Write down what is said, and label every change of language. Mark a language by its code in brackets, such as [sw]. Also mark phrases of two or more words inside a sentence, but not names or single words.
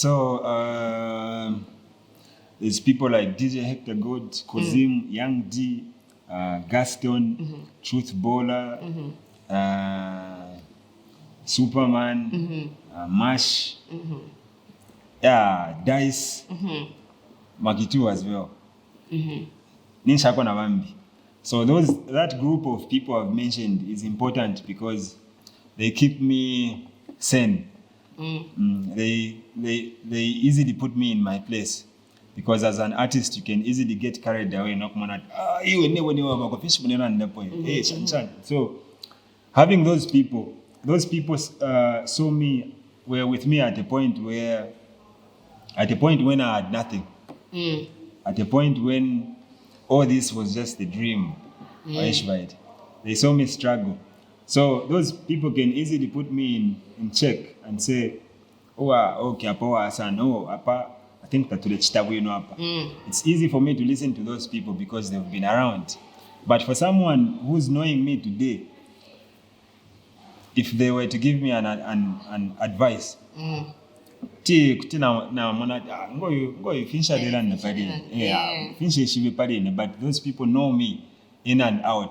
[en] So there's people like DJ Hector God, Kozim, Young D, Gaston, Truth Bowler. Superman, Mash, Dice, Makitu as well. [bem] Ninshako na Bambi. [en] So that group of people I've mentioned is important because they keep me sane. They easily put me in my place. Because as an artist, you can easily get carried away. So having those people saw me, were with me at a point when I had nothing. At a point when all this was just a dream. They saw me struggle. So those people can easily put me in check and say, [bem] okay, apa sana, apa, [en] I think that it's easy for me to listen to those people because they've been around. But for someone who's knowing me today, if they were to give me an advice, but those people know me in and out.